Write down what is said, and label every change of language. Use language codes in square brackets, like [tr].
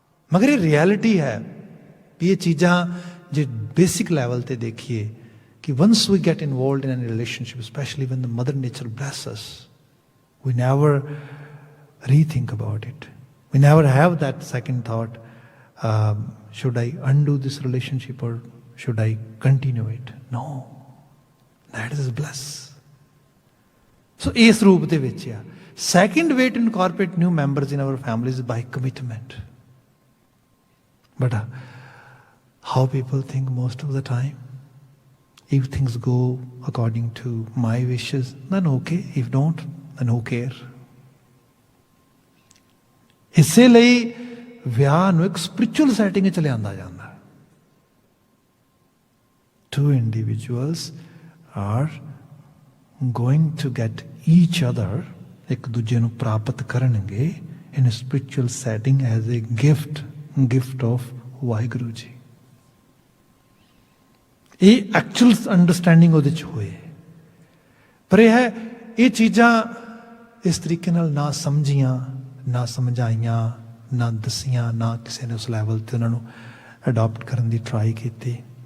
[pa] ਮਗਰ ਇਹ ਰਿਐਲਿਟੀ ਹੈ ਵੀ ਇਹ ਚੀਜ਼ਾਂ ਜੇ ਬੇਸਿਕ ਲੈਵਲ ਤੇ ਦੇਖੀਏ ਕਿ [en] Once we get involved in an relationship, specially when the mother nature bless us, we never rethink about it, we never have that second thought, should I undo this relationship or should I continue it? No, that is bliss. So [pa] ਇਸ ਰੂਪ ਦੇ ਵਿੱਚ ਆ। [en] Second way to incorporate new members in our families is by commitment. But how people think most of the time, if things go according to my wishes, then okay, if don't, then who care? [pa] ਇਸੇ ਲਈ ਵਿਆਹ ਨੂੰ ਇੱਕ spiritual setting 'ਚ ਲਿਆਂਦਾ ਜਾਂਦਾ। [en] Two individuals are going to get each other, [pa] ਇੱਕ ਦੂਜੇ ਨੂੰ ਪ੍ਰਾਪਤ ਕਰਨਗੇ [en] in a spiritual setting as a gift of Waheguru ji. [pa] ਇਹ ਐਕਚੁਅਲ ਅੰਡਰਸਟੈਂਡਿੰਗ ਉਹਦੇ 'ਚ ਹੋਏ। ਪਰ ਇਹ ਚੀਜ਼ਾਂ ਇਸ ਤਰੀਕੇ ਨਾਲ ਨਾ ਸਮਝੀਆਂ, ਨਾ ਸਮਝਾਈਆਂ, ਨਾ ਦੱਸੀਆਂ, ਨਾ ਕਿਸੇ ਨੇ ਉਸ ਲੈਵਲ 'ਤੇ ਉਹਨਾਂ ਨੂੰ ਅਡਾਪਟ ਕਰਨ ਦੀ ਟਰਾਈ ਕੀਤੀ।